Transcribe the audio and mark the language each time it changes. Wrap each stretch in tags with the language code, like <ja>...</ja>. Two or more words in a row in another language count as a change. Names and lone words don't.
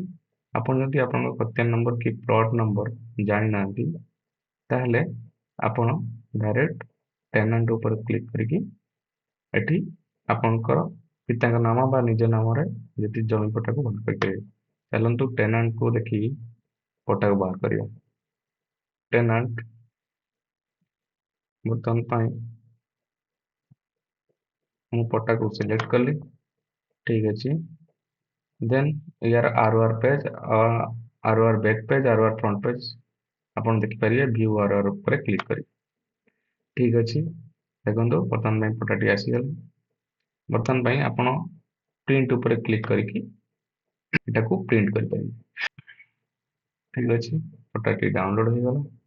<or>ଆପଣ ଯଦି ଆପଣଙ୍କ ଖতিয়াନ ନମ୍ବର କି ପ୍ଲଟ ନମ୍ବର ଜାଣିନାହାନ୍ତି ତାହେଲେ ଆପଣ</or> <en>direct tenant</en> <or>ଉପରେ କ୍ଲିକ୍ କରିକି ଏଠି ଆପଣଙ୍କର ପିତାଙ୍କ ନାମ ବା ନିଜ ନାମରେ ଯଦି ଜମି ପଟ୍ଟାକୁ ବାହାର କରିପାରିବେ। ଚାଲନ୍ତୁ ଟେନାଣ୍ଟକୁ ଦେଖିକି ପଟ୍ଟାକୁ ବାହାର କରିବା। ଟେନାଣ୍ଟ ବର୍ତ୍ତମାନ ପାଇଁ ମୁଁ ପଟ୍ଟାକୁ ସିଲେକ୍ଟ କଲି। ଠିକ ଅଛି, ଦେନ୍ यार</or> <en>ROR page, ROR back page, ROR front page</en> <or>ଆପଣ ଦେଖିପାରିବେ।</or> <en>view ROR</en> <or>ଉପରେ କ୍ଲିକ୍ କରି ଠିକ ଅଛି, ଦେଖନ୍ତୁ ବର୍ତ୍ତମାନ ପାଇଁ ପଟ୍ଟାଟି ଆସିଗଲା। ବର୍ତ୍ତମାନ ପାଇଁ ଆପଣ ପ୍ରିଣ୍ଟ ଉପରେ କ୍ଲିକ୍ କରିକି ଏଟାକୁ ପ୍ରିଣ୍ଟ କରିପାରିବେ। ଠିକ ଅଛି, ପଟ୍ଟାଟି ଡାଉନଲୋଡ ହେଇଗଲା।</or>